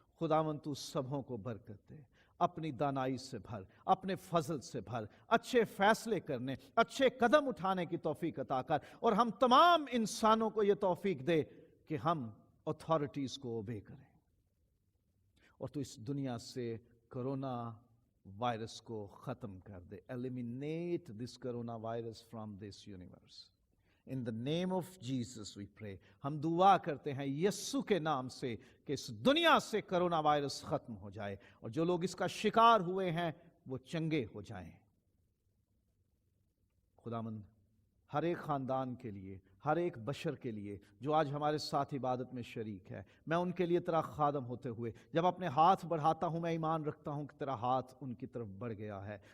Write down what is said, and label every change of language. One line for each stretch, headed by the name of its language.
Urdu: خداوند تو سبوں کو برکت دے، اپنی دانائی سے بھر، اپنے فضل سے بھر، اچھے فیصلے کرنے، اچھے قدم اٹھانے کی توفیق عطا کر، اور ہم تمام انسانوں کو یہ توفیق دے کہ ہم اتھارٹیز کو اوبے کریں، اور تو اس دنیا سے کرونا وائرس کو ختم کر دے۔
English: Eliminate this coronavirus from this universe. In the name of Jesus we pray.
Urdu: ہم دعا کرتے ہیں یسوع کے نام سے کہ اس دنیا سے کرونا وائرس ختم ہو جائے، اور جو لوگ اس کا شکار ہوئے ہیں وہ چنگے ہو جائیں۔ خداوند ہر ایک خاندان کے لیے، ہر ایک بشر کے لیے جو آج ہمارے ساتھ عبادت میں شریک ہے، میں ان کے لیے تیرا خادم ہوتے ہوئے جب اپنے ہاتھ بڑھاتا ہوں، میں ایمان رکھتا ہوں کہ تیرا ہاتھ ان کی طرف بڑھ گیا ہے۔